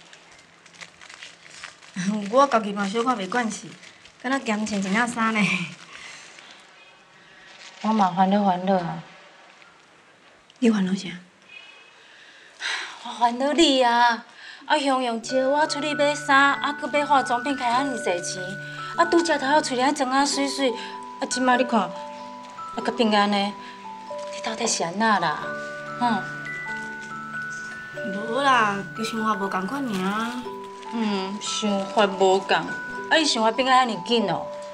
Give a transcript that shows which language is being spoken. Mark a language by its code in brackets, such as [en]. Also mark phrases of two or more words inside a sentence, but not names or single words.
[nan] 我家己嘛小可袂惯势，敢若咸穿一领衫呢。我嘛烦恼啊。你烦恼啥？我烦恼你啊！啊，雄雄招我出去买衫，啊，佮买化妆品，开遐尼侪钱，啊，拄则头仔喙咧装啊水水，啊，即摆你看，啊，佮变安尼，你到底是安那啦？无啦，就想法无共款尔。想法无共，啊，你想法变啊遐尼紧哦？